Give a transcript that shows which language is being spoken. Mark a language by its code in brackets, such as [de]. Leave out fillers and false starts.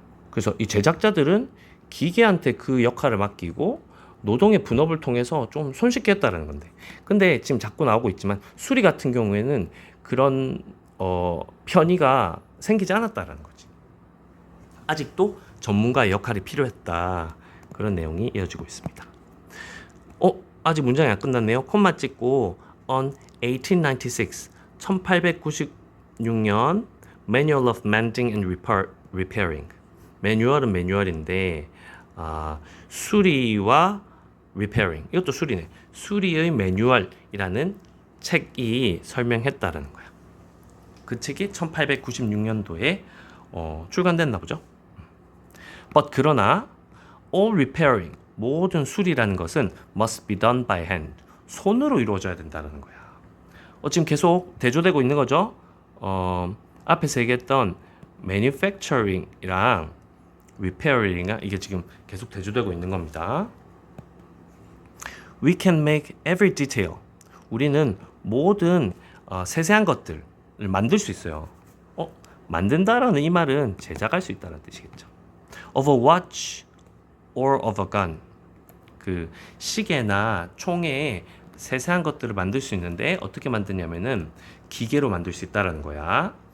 [ko] 그래서 이 제작자들은 기계한테 그 역할을 맡기고 노동의 분업을 통해서 좀 손쉽게 했다는 건데, 근데 지금 자꾸 나오고 있지만 수리 같은 경우에는 그런 편의가 생기지 않았다라는 거지. 아직도 전문가의 역할이 필요했다. 그런 내용이 이어지고 있습니다. 아직 문장이 안 끝났네요. 콤마 찍고 on 1896, 1896년 Manual of Mending and Repairing. 매뉴얼은 매뉴얼인데 수리와 repairing, 이것도 수리네. 수리의 매뉴얼이라는 책이 설명했다라는 거야. 그 책이 1896년도에 출간됐나 보죠. But 그러나 [en] all repairing, [ko] 모든 수리라는 것은 [en] must be done by hand, [ko] 손으로 이루어져야 된다는 거야. 지금 계속 대조되고 있는 거죠. 앞에서 얘기했던 manufacturing이랑 repairing, 이게 지금 계속 대조되고 있는 겁니다. [en] We can make every detail. [ko] 우리는 모든 세세한 것들을 만들 수 있어요. 만든다라는 이 말은 제작할 수 있다는 뜻이겠죠. [en] Of a watch or of a gun. [ko] 그 시계나 총에 세세한 것들을 만들 수 있는데 어떻게 만드냐면은 기계로 만들 수 있다라는 거야.